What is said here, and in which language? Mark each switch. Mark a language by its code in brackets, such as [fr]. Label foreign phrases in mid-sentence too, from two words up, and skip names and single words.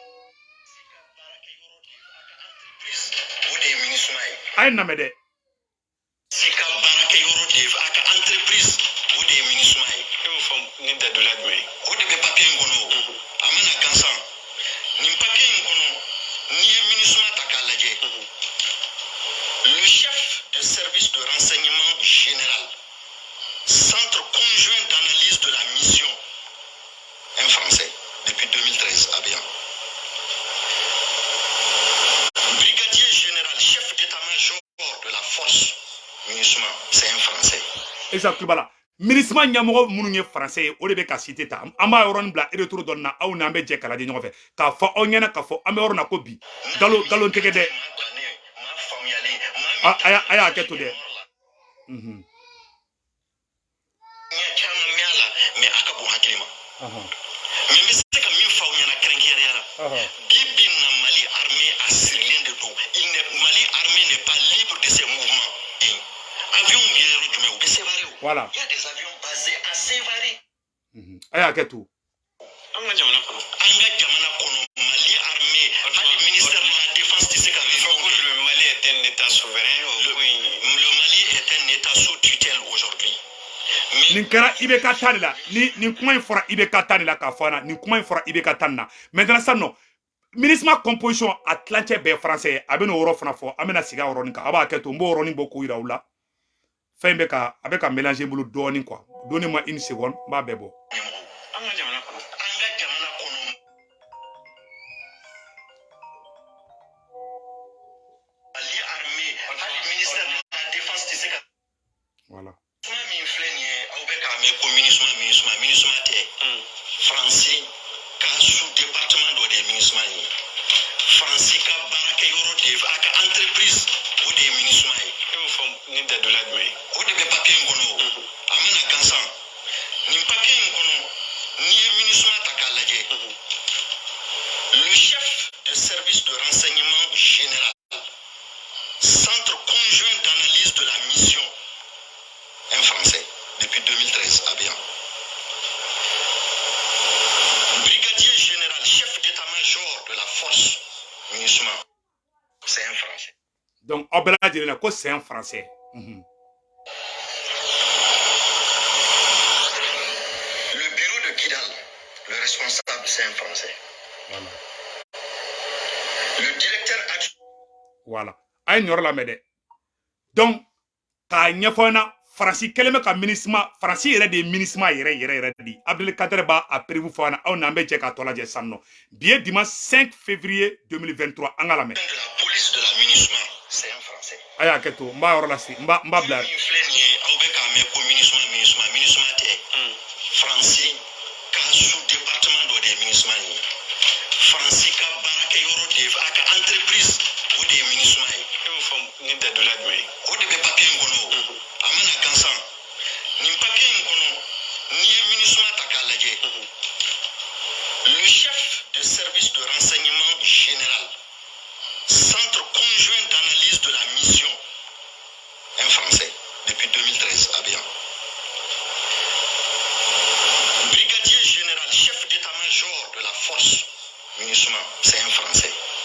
[bm] A ye namɛ dɛ. Sika baarakɛ yɔrɔ de a ka entreprise o de ye MINUSMA ye. E m'o fɔ ni dadula jumɛn ye? O de bɛ papier in kɔnɔ o. A mana gansan. Nin papier in kɔnɔ n'i ye MINUSMA ta k'a lajɛ. [fr] Le chef de service de renseignement général, centre conjoint d'analyse de la mission, un Français, depuis 2013 à Béan. Brigadier général, chef d'état-major de la force, MINUSMA, c'est un Français. Exactement là. [bm] MINUSMA ɲɛmɔgɔ minnu ye français ye o de bɛ ka cité ta an b'a yɔrɔnin bila retour dɔɔnin na aw n'an bɛ jɛ k'a lajɛ ɲɔgɔn fɛ k'a fɔ aw ɲɛna k'a fɔ an bɛ yɔrɔ na ko bi galon tɛgɛ dɛ a y'a hakɛ to dɛ. N ye caman mɛn a la mais a ka bon hakili ma. Mais n bɛ se ka min fɔ aw ɲɛna kɛrɛnkɛrɛnnenya la bi bi in na [fr] Mali armée a sirilen de don Mali armée n'est pas libre de ses mouvements. [bm] Avion bɛ yɔrɔ jumɛn u bɛ Sévaré o. [fr] Voilà. Il y a des avions basés à Sévaré. [bm] A y'a hakɛ to. An ka jamana kɔnɔ. An ka jamana kɔnɔ Mali armée hali [fr] ministère de la défense [bm] tɛ se ka fɛn fɔ ko [fr] le Mali est un état souverain. Le Mali est un état sous tutelle aujourd'hui. [bm] Nin kɛra IBK ta de la nin kuma in fɔra IBK ta de la k'a fɔ an na nin kuma in fɔra IBK ta nin na maintenant sisan nɔ MINUSMA composition a tilancɛ bɛɛ français ye a bɛ n'o yɔrɔ fana fɔ an bɛna sigi a yɔrɔnin kan a b'a hakɛ to n b'o yɔrɔnin bɔ k'o yira aw la fɛn a bɛ ka mélanger n bolo dɔɔnin [fr] quoi donnez-moi une seconde [bm] n b'a bɛɛ bɔ. An ka jamana kɔnɔ. An ka jamana kɔnɔ. Mali armée hali [fr] ministère de la défense [bm] tɛ se ka. [fr] Voilà. [bm] Kuma min filɛ nin ye aw bɛ k'a mɛn ko MINUSMA tɛ. Franci ka sous-département dɔ de ye MINUSMA ye. Franci ka baarakɛ yɔrɔ de a ka entreprise o de ye MINUSMA ye. E m'o fɔ ni dadula jumɛn ye? O de bɛ papier in kɔnɔ o. A mana gansan. Nin papier in kɔnɔ n'i ye MINUSMA ta k'a lajɛ. [fr] Le chef de service de renseignement général, centre conjoint d'analyse de la mission, un Français, depuis 2013 à Béan. Brigadier général, chef d'état-major de la force, MINUSMA, c'est un Français. Donc, [bm] aw bɛɛ lajɛlen na ko [fr] c'est un français. Le bureau de Kidal, le responsable, c'est un Français. Voilà. Le directeur adjoint. Voilà. [bm] A ye nin yɔrɔ lamɛn dɛ. Donc, k'a ɲɛfɔ an na Franci kɛlen bɛ ka MINUSMA Franci yɛrɛ de ye MINUSMA yɛrɛ de Abdelkader b'a prévu fɔ an na aw n'an bɛ jɛ k'a tɔ lajɛ sisan nɔ bi ye [fr] dimanche 5 février 2023 [bm] an ka lamɛn. [fr] De la police de la MINUSMA, c'est un Français. [bm] A y'a hakɛ to n b'a yɔrɔ lase n b'a bila. Min filɛ nin ye aw bɛ k'a mɛn ko MINUSMA tɛ. Franci ka sous-département dɔ de ye MINUSMA ye. Franci ka baarakɛ yɔrɔ de a ka entreprise o de ye MINUSMA ye. E m'o fɔ ni dadula jumɛn ye? O de bɛ papier in kɔnɔ o. A mana gansan. Nin papier in kɔnɔ n'i ye MINUSMA ta k'a lajɛ. [fr] Le chef de service de renseignement général, centre conjoint d'analyse de la mission, un Français, depuis 2013 à Béan. Brigadier général, chef d'état-major de la force, MINUSMA, c'est un Français.